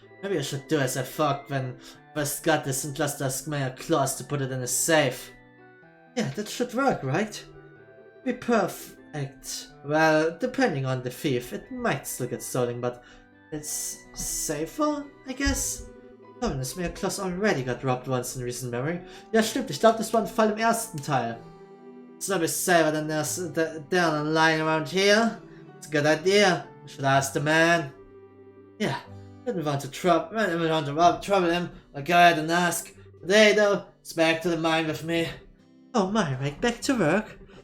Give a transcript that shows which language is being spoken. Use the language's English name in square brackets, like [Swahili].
[English] Maybe I should do as I thought when I first got this and just ask Mayor Claus to put it in a safe. Yeah, that should work, right? Be perfect. Well, depending on the thief, it might still get stolen, but it's safer, I guess? Oh, das Mayor Claus already got robbed once in recent memory. [German] Ja, stimmt, ich glaube, das war ein Fall im ersten Teil. [English] It's not be safer than there's down and lying around here. It's a good idea. I should ask the man. Yeah, didn't want to trouble him. I'll go ahead and ask. Today though, it's back to the mine with me. Oh my, right back to work?